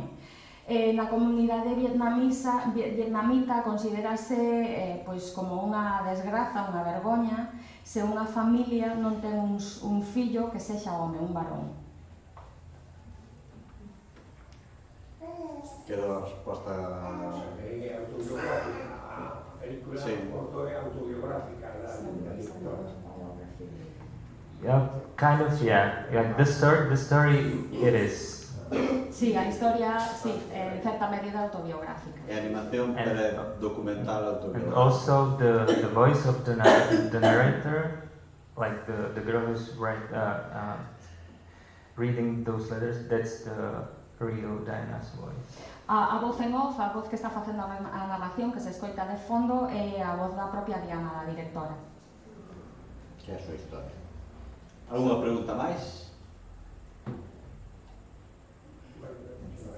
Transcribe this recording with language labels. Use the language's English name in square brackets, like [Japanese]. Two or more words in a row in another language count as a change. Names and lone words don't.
[Galician] Na comunidade vietnamita considerase como unha desgraza, unha vergoña, se unha familia non ten un fillo que sexa home, un varón. Queda a resposta... É autobiográfica, a película Cuarto é autobiográfica da directora. [English] Yeah, kind of, yeah. The story it is. [Galician] Sí, a historia, sí, en certa medida autobiográfica. É animación, pero é documental autobiográfica. [English] And also the voice of the narrator, like the girl who's reading those letters, that's the real Diana's voice. [Galician] A voz en off, a voz que está facendo a narración, que se escoita de fondo, é a voz da propia Diana, da directora. Que é a súa historia. Alguna pregunta máis?